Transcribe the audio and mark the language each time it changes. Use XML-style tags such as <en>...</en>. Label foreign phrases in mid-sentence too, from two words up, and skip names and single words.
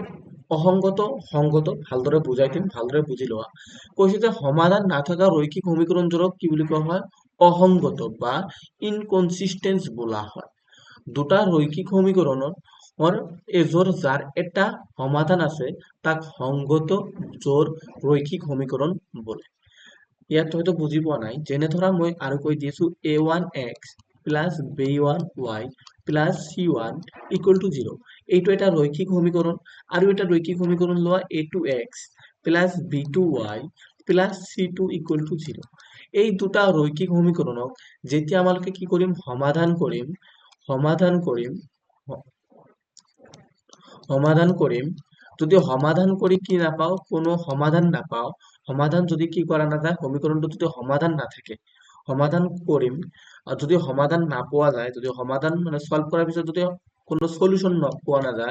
<as>অসংগত সংগত ভালদৰে বুজাই দিম ভালদৰে বুজি লোৱা কৈছে যে সমাধান নাথাকা ৰৈখিক সমীকৰণবোৰক কি বুলি কোৱা হয় অসংগত বা ইনকনসিস্টেন্স বোলা হয় দুটা ৰৈখিক সমীকৰণৰ এজোৰ যাৰ এটা সমাধান আছে তাক সংগত জোৰ ৰৈখিক সমীকৰণ বোলে ইয়াত হয়তো বুজি পোৱা নাই যেনে ধৰা মই আৰু কৈ দিছো</as> <en>a1x plus b1y plus c1 equal to 0</en> <as>এইটো এটা ৰৈখিক সমীকৰণ আৰু এটা ৰৈখিক সমীকৰণ লোৱা</as> <en>a2x plus b2y plus c2 equal to 0</en> <as>এই দুটা ৰৈখিক সমীকৰণক যেতিয়া আমালোকে কি কৰিম সমাধান কৰিম যদি সমাধান কৰি কি নাপাও কোনো সমাধান নাপাও সমাধান যদি কি কৰা নাযায় সমীকৰণটো যদি সমাধান নাথাকে সমাধান কৰিম আৰু যদি সমাধান নাপোৱা যায় যদি সমাধান মানে সলভ কৰাৰ পিছত যদি কোনো সলিউশন পোৱা</as>